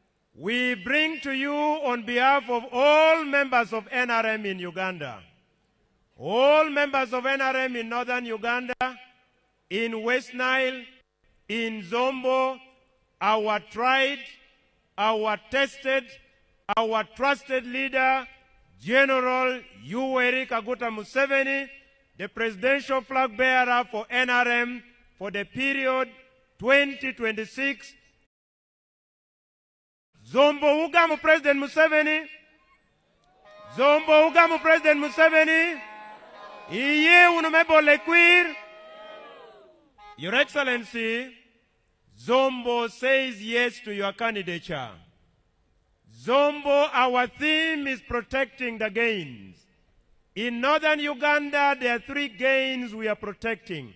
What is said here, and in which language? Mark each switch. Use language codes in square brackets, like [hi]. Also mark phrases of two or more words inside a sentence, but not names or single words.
[en] we bring to you on behalf of all members of NRM in Uganda, all members of NRM in northern Uganda, in West Nile, in Zombo, our tried, our tested, our trusted leader, General Yoweri Kaguta Museveni, the presidential flag bearer for NRM for the period 2026. [alz] Zombo ugamu President Museveni. Zombo ugamu President Museveni. Iye unumebo lekwir. [en] Your Excellency, Zombo says yes to your candidature. Zombo, our theme is protecting the gains. In northern Uganda, there are 3 gains we are protecting.